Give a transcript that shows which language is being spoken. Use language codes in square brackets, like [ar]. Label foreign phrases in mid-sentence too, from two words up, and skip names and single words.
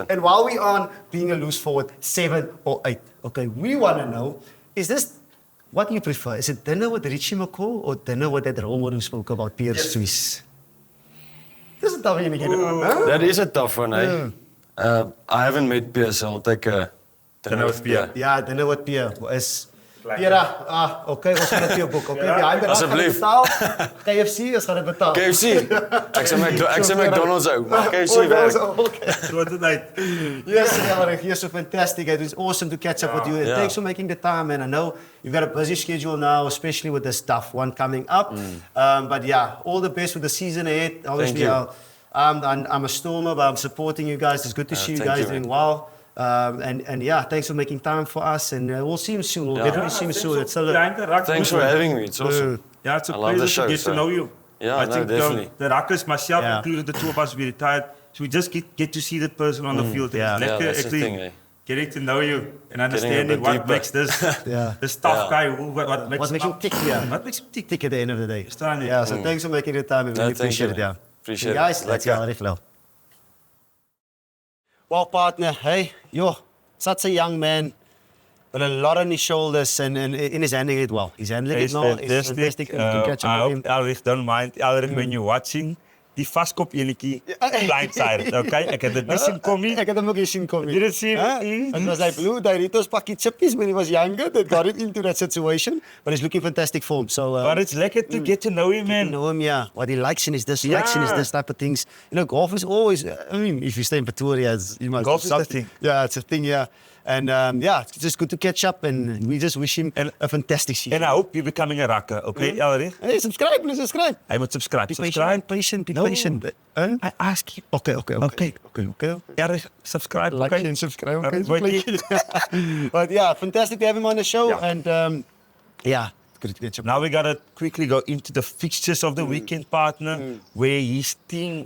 [en] and while we on being a loose forward, 7 or 8, okay, we want to know, is this, what do you prefer? Is it dinner with Richie McCaw or dinner with that role model who spoke about Pierre Swiss? This is a tough one to get on, huh? That is a tough one, eh? I haven't met Pierre, so I'll take a Dinner with Pierre. Ja, dinner with Pierre. [af] Is Pierre, okay, ons gaan dit vir jou boek. [en] Okay, behind the [af] Asseblief. KFC, ons gaan dit betaal. KFC. Ek sê McDonald's ou, maar KFC werk. [en] Okay. [af] Groot tyd. [en] Yes, Elrigh, you're so fantastic. It was awesome to catch up with you. And Yeah. thanks for making the time, man. I know you've got a busy schedule now, especially with this tough one coming up. But yeah, all the best with the season ahead. Obviously, you. I'm a Stormer, but I'm supporting you guys. It's good to see you thank guys you, man. doing well. And yeah, thanks for making time for us. And we'll see you soon. We'll definitely see you soon. It's Thanks for having me. It's awesome. Yeah, it's a I love the pleasure show, to get so- to know you. Yeah, I no, think definitely. the Ruckers, myself Yeah. included, the two of us, we retired. So we just get to see that person on the field. Yeah. It's lekker Yeah, that's the actually thing, eh? getting to know you and a understanding bit what deeper. makes this Yeah. this tough Yeah. guy. What makes What makes you tick, yeah. What makes him tick? Tick at the end of the day. [af] Staan hier. [en] Yeah, so thanks for making the time. We really No, thank appreciate you, it. Yeah. man. Appreciate And guys, it. that's Lekker. Elrigh Louw. Well, partner, hey, such a young man with a lot on his shoulders and in his handling it well. He's handling it now. It's fantastic. You can catch I up hope with him. Elrigh don't mind. Elrigh, when you're watching, [af] die vaskop enetjie blindsided, okay? Ek het dit nie sien kom nie. Ek het hom ook eens sien kom. [en] You didn't see Huh? it? It was like blue Doritos [af] pakkie chippies [en] when he was younger that got him into that situation. But he's looking fantastic form. So But it's lekker to get to know him, you man. know him, yeah. What he likes and his dislikes and his Yeah. this type of things. You know, golf is always, I mean, if you stay in Pretoria, you must Golf do is the something. thing. Yeah, it's a thing, yeah. And yeah, it's just good to catch up and we just wish him a fantastic season. And I hope you're becoming a Rucker, okay, Elrigh? Hey, subscribe, please subscribe. [af] Hy moet subscribe. [en] Be Subscribe. patient, be No. patient. I ask you. Okay. Okay. Elrigh, subscribe, Like okay? and subscribe. Okay, Okay, wait. But yeah, fantastic to have him on the show. Yeah. And yeah, good to catch up. Now we gotta quickly go into the fixtures of the weekend, partner, where his team